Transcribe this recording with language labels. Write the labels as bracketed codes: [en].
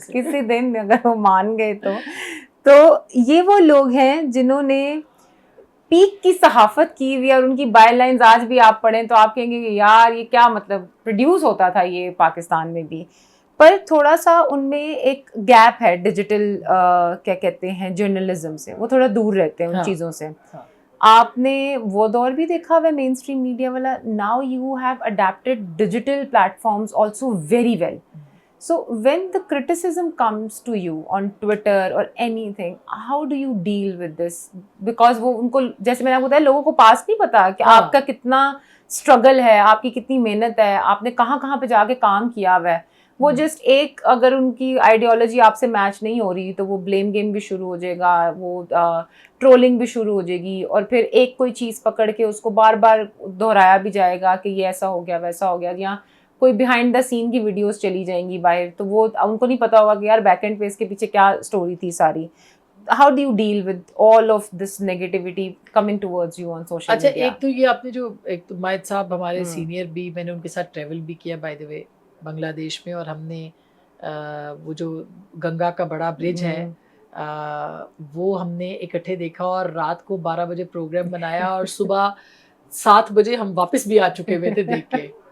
[ur] کسی دن اگر وہ مان گئے تو یہ وہ لوگ ہیں جنہوں نے پیک کی صحافت کی ہوئی, اور ان کی بائی لائنز آج بھی آپ پڑھیں تو آپ کہیں گے کہ یار یہ کیا مطلب پروڈیوس ہوتا تھا یہ پاکستان میں بھی. پر تھوڑا سا ان میں ایک گیپ ہے ڈیجیٹل کیا کہتے ہیں جرنلزم سے, وہ تھوڑا دور رہتے ہیں ان چیزوں سے. آپ نے وہ دور بھی دیکھا ہوا ہے مین اسٹریم میڈیا والا. [en] Now you have adapted digital platforms also very well. So when the criticism comes to you on Twitter or anything, how do you deal with this? Because [ur] وہ ان کو, جیسے میں نے آپ کو بتایا, لوگوں کو پاس نہیں پتا کہ آپ کا کتنا اسٹرگل ہے, آپ کی کتنی محنت ہے, آپ نے کہاں کہاں پہ جا کے کام کیا ہوا ہے. وہ جسٹ ایک, اگر ان کی آئیڈیالوجی آپ سے میچ نہیں ہو رہی تو وہ بلیم گیم بھی شروع ہو جائے گا, وہ ٹرولنگ بھی شروع ہو جائے گی, اور پھر ایک کوئی چیز پکڑ کے اس کو بار بار دہرایا بھی جائے گا کہ یہ ایسا ہو گیا ویسا ہو گیا, یا کوئی بیہائنڈ دا سین کی ویڈیوز چلی جائیں گی باہر, تو وہ ان کو نہیں پتا ہوگا کہ یار بیک اینڈ پہ اس کے پیچھے کیا اسٹوری تھی ساری. [en] How do you deal with all of this negativity coming towards you on social media? [ur] اچھا, ایک تو یہ آپ نے جو, ایک تو مائد صاحب ہمارے سینئر بھی, میں نے ان کے ساتھ ٹریول بھی کیا [en] by the way [ur] بنگلہ دیش میں, اور ہم نے وہ جو گنگا کا بڑا برج ہے وہ ہم نے اکٹھے دیکھا, اور رات کو 12 بجے پروگرام بنایا, اور صبح 7 بجے ہم واپس بھی آ چکے ہوئے تھے دیکھ کے.